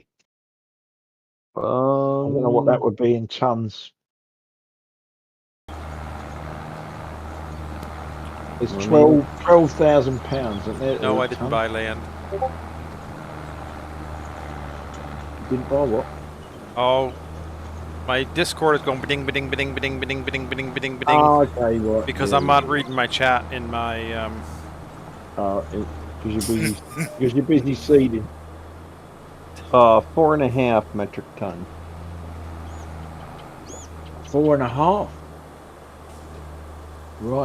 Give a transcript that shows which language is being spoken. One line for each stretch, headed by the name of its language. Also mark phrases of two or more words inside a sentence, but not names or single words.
English: I don't know what that would be in tons. It's I mean- £12,000, isn't it? No, a I didn't ton? buy land. Didn't buy what? Oh, my Discord is going ba-ding, ba-ding, ba-ding, ba-ding, ba-ding, ba-ding, ba-ding, ba-ding, ba-ding. Oh, okay, right. Because yeah, I'm not reading my chat in my because you're busy seeding. 4.5 metric ton. 4.5. Right.